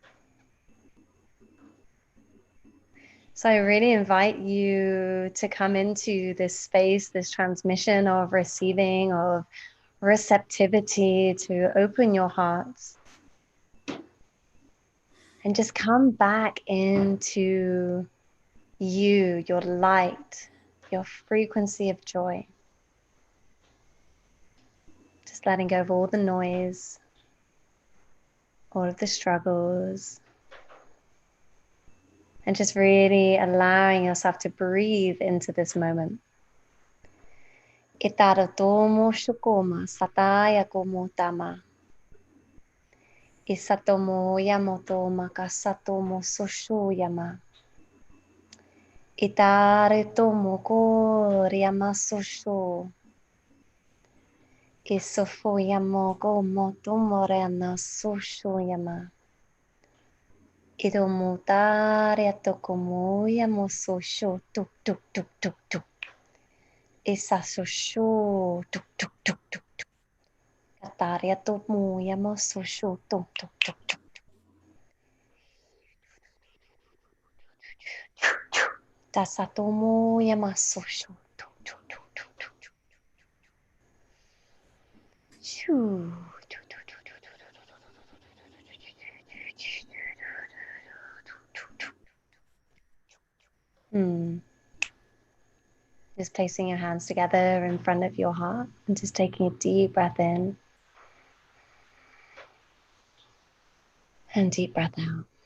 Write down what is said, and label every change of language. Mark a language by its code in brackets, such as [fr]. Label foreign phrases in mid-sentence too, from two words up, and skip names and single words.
[en] So I really invite you to come into this space, this transmission of receiving, of receptivity, to open your hearts and just come back into you, your light, your frequency of joy. Just letting go of all the noise, all of the struggles, and just really allowing yourself to breathe into this moment. Itaro tomo shukoma sataya komo tama. Isatomo yamoto makasatomo sosho yama. Itare tomo koryama sosho. Isofo yamo gomo tomorena sosho yama. Idomutare tokomo yamo sosho tuk tuk tuk tuk tuk. Isa sosho tuk tuk tuk tuk tuk. Kataria tomo yamo sosho tuk tuk tuk tuk. Tasatomo yama sosho tuk tuk tuk tuk tuk. Shoo. Just placing your hands together in front of your heart and just taking a deep breath in and deep breath out.